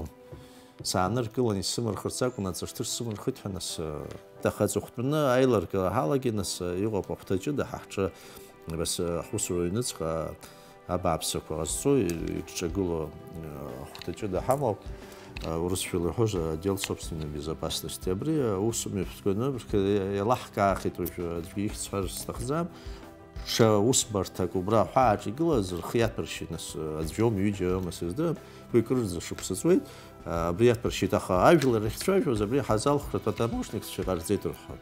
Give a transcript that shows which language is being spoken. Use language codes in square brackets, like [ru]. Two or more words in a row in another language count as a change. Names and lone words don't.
[ab] Сааныркылан исымырхырц акәын, аҵарҭыр сымырхит ҳәа нас аха аҵыхәтәаны аиларгара ҳалагеит, нас иҟоуп ахәҭаҷыда ҳаҳҿы абас ҳусура аҩныҵҟа абааԥсақәа ҟазҵо ирҿагыло ахәҭаҷыда ҳамоуп. Урысшәала иҳәоз [ru] отдел собственной безопасности. [ab] Абри аусумҩаԥганы иалаҳкаахит уажәы аӡәгьы ихьӡҳәар сҭахӡам. Ҽа усбарҭак убра аҳәааҿ игылаз рхы иаҭәаршьит, нас аӡәоума ҩыџьаоума сыздырам, уи кырӡа шықәса ҵуеит. Абри иаҭәаршьит, аха ажәлар рахьцәажәоз абри ҳазалхратәы атамошникцәа иҟарҵеит рҳәоит.